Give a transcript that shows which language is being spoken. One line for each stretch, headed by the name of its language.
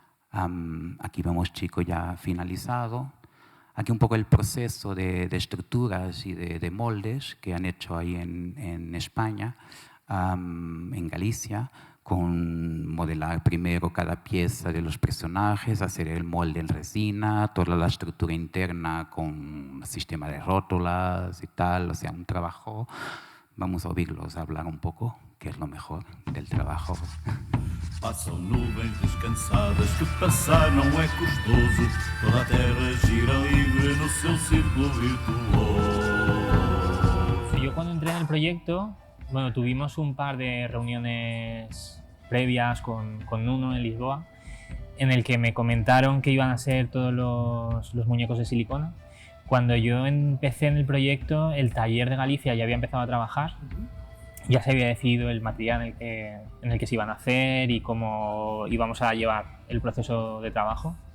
Spanish: Aquí vemos Chico ya finalizado. Aquí un poco el proceso de estructuras y de moldes que han hecho ahí en España, en Galicia, con modelar primero cada pieza de los personajes, hacer el molde en resina, toda la estructura interna con un sistema de rótulas y tal, o sea, un trabajo. Vamos a oírlos hablar un poco, que es lo mejor del trabajo.
Portuguese: Passam nuvens descansadas, que passar não é custoso, toda a terra gira livre no seu círculo virtuoso.
Spanish: Yo cuando entré en el proyecto, bueno, tuvimos un par de reuniones previas con Nuno en Lisboa, en el que me comentaron que iban a ser todos los muñecos de silicona. Cuando yo empecé en el proyecto, el taller de Galicia ya había empezado a trabajar, ya se había decidido el material en el que se iban a hacer y cómo íbamos a llevar el proceso de trabajo.